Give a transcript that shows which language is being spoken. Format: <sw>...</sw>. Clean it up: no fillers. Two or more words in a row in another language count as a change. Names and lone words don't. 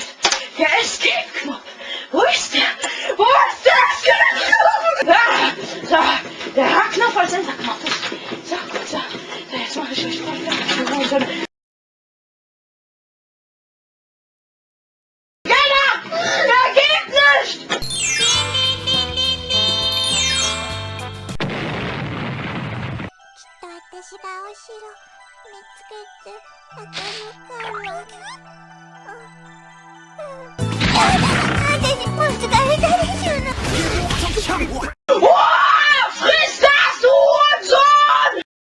<de>Der Escape-Knopf. Wo ist der? Wo ist der Escape-Knopf? So, der H-Knopf als Enter-Knopf. So, gut, so. So, jetzt mache ich euch mal wieder. Der geht nicht!</de> <ja>私がお城見つけてあげるから。れたでしょの。</ja> <de>Friss das Hurensohn!</de>